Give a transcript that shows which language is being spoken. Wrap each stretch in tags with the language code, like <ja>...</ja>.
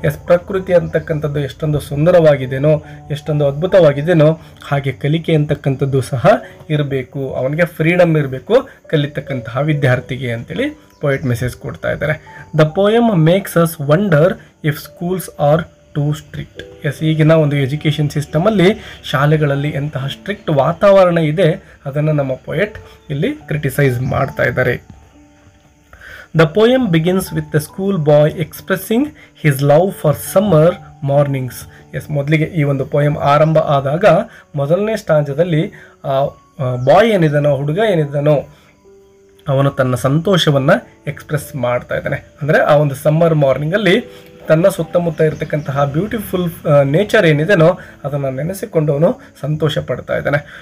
<kn>ಪ್ರಕೃತಿ ಅಂತಕ್ಕಂಥದ್ದು ಎಷ್ಟೊಂದು ಸುಂದರವಾಗಿದೆಯೋ, ಎಷ್ಟೊಂದು ಅದ್ಭುತವಾಗಿದೆಯೋ ಹಾಗೆ ಕಲಿಕೆ ಅಂತಕ್ಕಂಥದ್ದು ಸಹ ಇರಬೇಕು, ಅವನಿಗೆ ಫ್ರೀಡಮ್ ಇರಬೇಕು ಕಲಿತಕ್ಕಂತಹ ವಿದ್ಯಾರ್ಥಿಗೆ ಅಂತೇಳಿ ಪೋಯೆಟ್ ಮೆಸೇಜ್ ಕೊಡ್ತಾ ಇದ್ದಾರೆ.</kn> <en>The poem makes us wonder if schools are too strict.</en> <kn>ಈಗಿನ ಒಂದು ಎಜುಕೇಷನ್ ಸಿಸ್ಟಮಲ್ಲಿ ಶಾಲೆಗಳಲ್ಲಿ ಎಂತಹ ಸ್ಟ್ರಿಕ್ಟ್ ವಾತಾವರಣ ಇದೆ ಅದನ್ನು ನಮ್ಮ ಪೋಯೆಟ್ ಇಲ್ಲಿ ಕ್ರಿಟಿಸೈಸ್ ಮಾಡ್ತಾ ಇದ್ದಾರೆ.</kn> <en>The poem begins with the school boy expressing his love for summer mornings.</en> <kn>ಮೊದಲಿಗೆ ಈ ಒಂದು ಪೋಯಮ್ ಆರಂಭ ಆದಾಗ ಮೊದಲನೇ ಸ್ಟಾಂಜದಲ್ಲಿ ಬಾಯ್ ಏನಿದ್ದಾನೋ, ಹುಡುಗ ಏನಿದ್ದಾನೋ, ಅವನು ತನ್ನ ಸಂತೋಷವನ್ನು ಎಕ್ಸ್ಪ್ರೆಸ್ ಮಾಡ್ತಾ ಇದ್ದಾನೆ. ಅಂದರೆ ಆ ಒಂದು ಸಮ್ಮರ್ ಮಾರ್ನಿಂಗಲ್ಲಿ ತನ್ನ ಸುತ್ತಮುತ್ತ ಇರತಕ್ಕಂತಹ ಬ್ಯೂಟಿಫುಲ್ ನೇಚರ್ ಏನಿದೆನೋ ಅದನ್ನು ನೆನೆಸಿಕೊಂಡು ಅವನು ಸಂತೋಷ ಪಡ್ತಾ ಇದ್ದಾನೆ.</kn>